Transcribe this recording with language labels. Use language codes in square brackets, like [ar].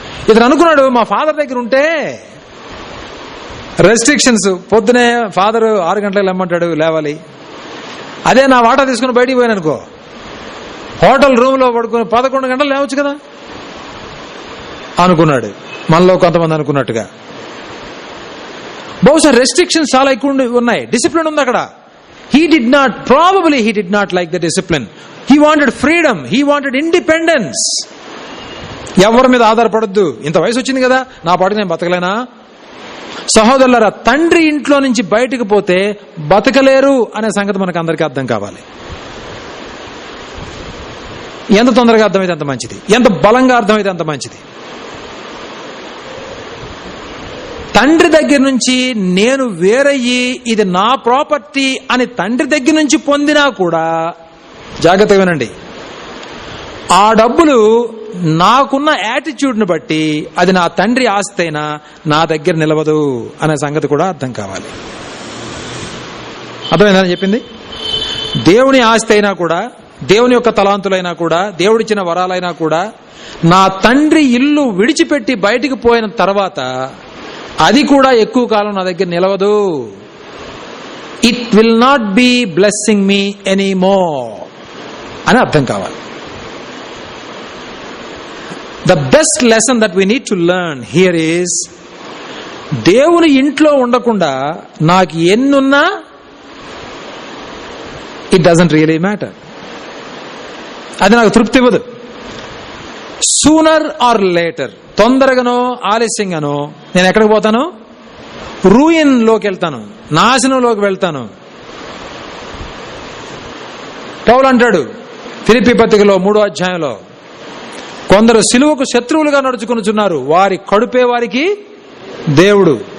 [te] ఇతను అనుకున్నాడు, మా ఫాదర్ దగ్గర ఉంటే రెస్ట్రిక్షన్స్, పొద్దునే ఫాదర్ 6 గంటలకు లేమంటాడు, లేవాలి. అదే నా వాటా తీసుకుని బయటికి పోయాను అనుకో, హోటల్ రూమ్ లో పడుకుని 11 గంటలు లేవచ్చు కదా అనుకున్నాడు. మనలో కొంతమంది అనుకున్నట్టుగా. బహుశా రెస్ట్రిక్షన్స్ చాలా ఎక్కువ ఉన్నాయి, డిసిప్లిన్ ఉంది అక్కడ. [en] He did not like the discipline. He wanted freedom. He wanted independence. [te] ఎవరి మీద ఆధారపడద్దు, ఇంత వయసు వచ్చింది కదా, నా పాటికి నేను బతకలేనా? సహోదరులారా, తండ్రి ఇంట్లో నుంచి బయటకు పోతే బతకలేరు అనే సంగతి మనకు అందరికీ అర్థం కావాలి. ఎంత తొందరగా అర్థమైతే అంత మంచిది, ఎంత బలంగా అర్థమైతే అంత మంచిది. తండ్రి దగ్గర నుంచి నేను వేరయ్యి ఇది నా ప్రాపర్టీ అని తండ్రి దగ్గర నుంచి పొందినా కూడా, జాగ్రత్తగా వినండి, ఆ డబ్బులు నాకున్న యాటిట్యూడ్ని బట్టి అది నా తండ్రి ఆస్తి అయినా నా దగ్గర నిలవదు అనే సంగతి కూడా అర్థం కావాలి. అర్థమైందని చెప్పింది. దేవుని ఆస్తి అయినా కూడా, దేవుని యొక్క తలాంతులైనా కూడా, దేవుడిచ్చిన వరాలైనా కూడా, నా తండ్రి ఇల్లు విడిచిపెట్టి బయటికి పోయిన తర్వాత అది కూడా ఎక్కువ కాలం నా దగ్గర నిలవదు. [en] it will not be blessing me anymore [te] అని అర్థం కావాలి. [en] The best lesson that we need to learn here is, [te] దేవుని ఇంట్లో ఉండకుండా నాకు ఎన్నున్నా [en] it doesn't really matter. [te] అది నాకు తృప్తి ఇవ్వదు. [en] sooner or later, [te] తొందరగానో ఆలస్యంగానో నేను ఎక్కడికి పోతాను? రూయిన్ లోకి వెళ్తాను, నాశనంలోకి వెళ్తాను. పౌలు అంటాడు ఫిలిప్పీ పత్రికలో 3వ అధ్యాయంలో, కొందరు సిలువకు శత్రువులుగా నడుచుకొనుచున్నారు, వారి కడుపే వారికి దేవుడు.